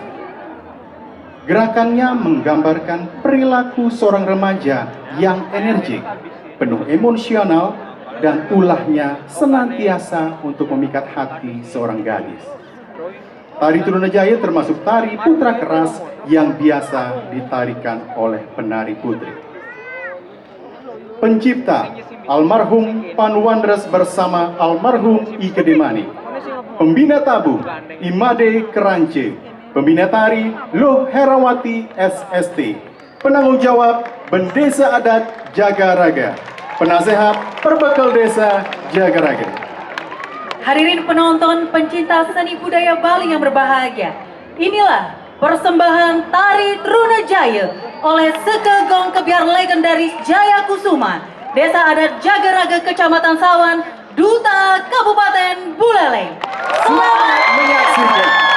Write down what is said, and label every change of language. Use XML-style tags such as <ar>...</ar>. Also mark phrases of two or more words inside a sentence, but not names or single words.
<id>Gerakannya menggambarkan perilaku seorang remaja yang energik, penuh emosional, dan ulahnya senantiasa untuk memikat hati seorang gadis. Tari Trunajaya termasuk tari putra keras yang biasa ditarikan oleh penari putri. Pencipta almarhum Pan Wandres bersama almarhum I Gedemani. Pembina tabuh Imade Kerance. Pembina tari Loh Herawati SST. Penanggung jawab Bendesa Adat Jagaraga. Penasehat Perbekal Desa Jagaraga. Hadirin penonton pencinta seni budaya Bali yang berbahagia, inilah persembahan Tari Trunajaya oleh Sekegong Kebiar legendaris Jaya Kusuma, Desa Adat Jagaraga, Kecamatan Sawan, Duta Kabupaten Buleleng. Selamat menyaksikan.</id>